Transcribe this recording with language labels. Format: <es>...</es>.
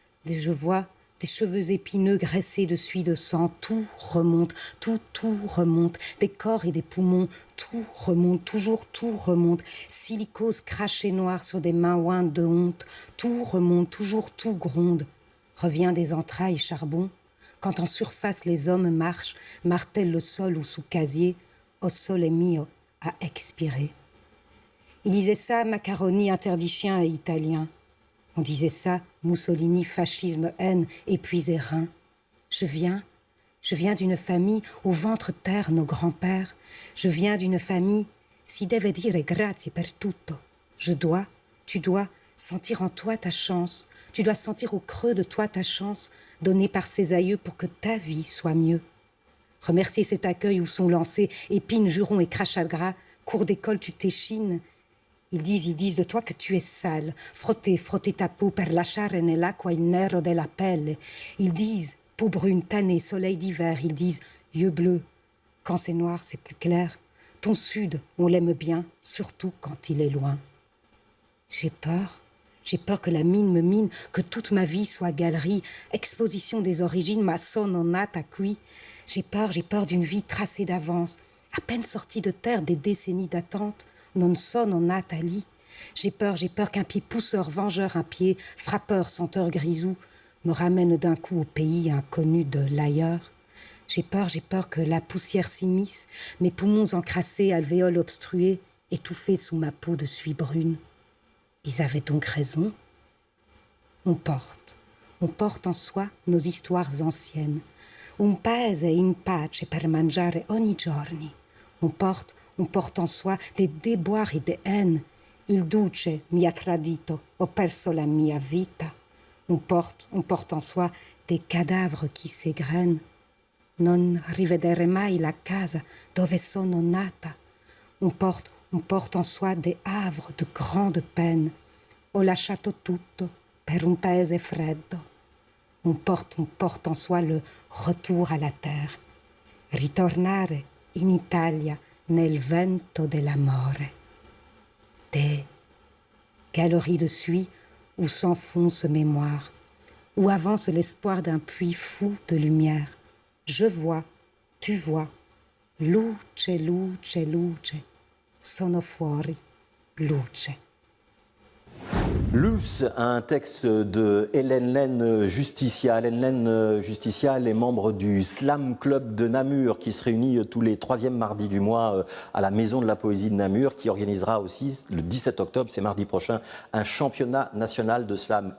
<fr>des cheveux épineux graissés de suie de sang, tout remonte, tout remonte, des corps et des poumons, tout remonte, toujours tout remonte, silicose crachée noire sur des mains ointes de honte, tout remonte, toujours tout gronde, revient des entrailles charbon, quand en surface les hommes marchent, martèlent le sol ou sous casier, au sole mio à expirer. Il disait ça, Macaroni, interdit chien et italien. On disait ça, Mussolini, fascisme, haine, épuisé rein. Je viens d'une famille au ventre terre nos grands-pères. Je viens d'une famille,</fr> <it>si deve dire grazie per tutto.</it> <fr>Tu dois sentir en toi ta chance. Tu dois sentir au creux de toi ta chance, donnée par ses aïeux pour que ta vie soit mieux. Remercier cet accueil où sont lancés épines, jurons et crachats de gras. Cours d'école, tu t'échines. Ils disent de toi que tu es sale. Frotter ta peau</fr> <it>per lasciare nell'acqua il nero della pelle.</it> <fr>Ils disent peau brune, tannée, soleil d'hiver. Ils disent yeux bleus. Quand c'est noir, c'est plus clair. Ton sud, on l'aime bien, surtout quand il est loin. J'ai peur J'ai peur que la mine me mine, que toute ma vie soit galerie, exposition des origines,</fr> <it>ma sono nata qui.</it> <fr>J'ai peur d'une vie tracée d'avance, à peine sortie de terre des décennies d'attente,</fr> <it>non sono nata lì.</it> <fr>J'ai peur qu'un pied pousseur, vengeur, un pied frappeur, senteur grisou, me ramène d'un coup au pays inconnu de l'ailleurs. J'ai peur que la poussière s'immisce, mes poumons encrassés, alvéoles obstrués, étouffés sous ma peau de suie brune. Ils avaient donc raison. On porte en soi nos histoires anciennes.</fr> <it>Un paese in pace per mangiare ogni giorni.</it> <fr>On porte en soi des déboires et des haines.</fr> <it>Il duce mi ha tradito, ho perso la mia vita.</it> <fr>On porte en soi des cadavres qui s'égrènent.</fr> <it>Non rivedere mai la casa dove sono nata.</it> <fr>On porte en soi des havres de grande peine.</fr> <it>Ho lasciato tutto per un paese freddo.</it> <fr>On porte en soi le retour à la terre.</fr> <it>Ritornare in Italia nel vento dell'amore.</it> <fr>Des galeries de suie où s'enfonce mémoire, où avance l'espoir d'un puits fou de lumière. Je vois, tu vois,</fr> <it>luce, luce, luce, sono fuori, luce.</it> <fr>Luce, un texte de Hélène Lenne Justitia. Hélène Lenne Justitia, elle est membre du Slam Club de Namur qui se réunit tous les 3e mardis du mois à la Maison de la Poésie de Namur, qui organisera aussi le 17 octobre, c'est mardi prochain, un championnat national de slam.</fr>